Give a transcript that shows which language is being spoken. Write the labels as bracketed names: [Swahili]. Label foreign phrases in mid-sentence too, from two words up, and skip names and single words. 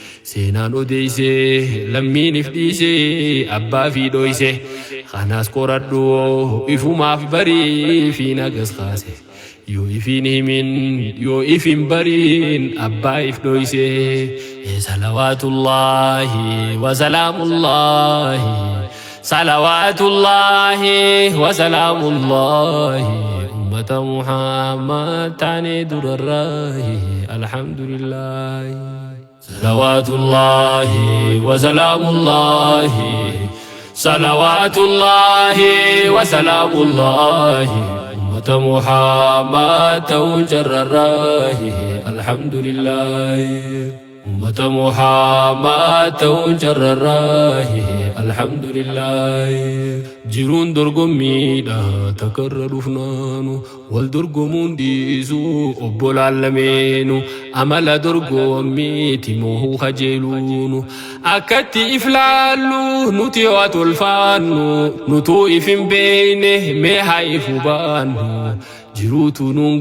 [Oromo] seenaan odeeyse lammiin ifdhiise abbaa fi dhoyse kanaas qoradhu ifumaaf barii fi nagas kaase yoo ifin himin yoo ifin bariin abbaa if dhoyse [Arabic] صلوات الله وسلام الله صلوات الله وسلام الله [Oromo] ummata Muhammad tane durarrahi alhamdulillah [Arabic] صلوات الله وسلام الله صلوات الله وسلام الله [Oromo] ummata Muhammad tawjarrahi alhamdulillah ummata Muhammad tawjarrahi alhamdulillah jirun dorgommiidha takarra dhufnaanu wal dorgomuun dhiisu obbolaallameenu amala dorgommiiti moohuu kajeeluunu akkatti iflaallu nuti waa tolfaannu nutuu ifin beeyne mee haa ifu baannu jiruutu nuun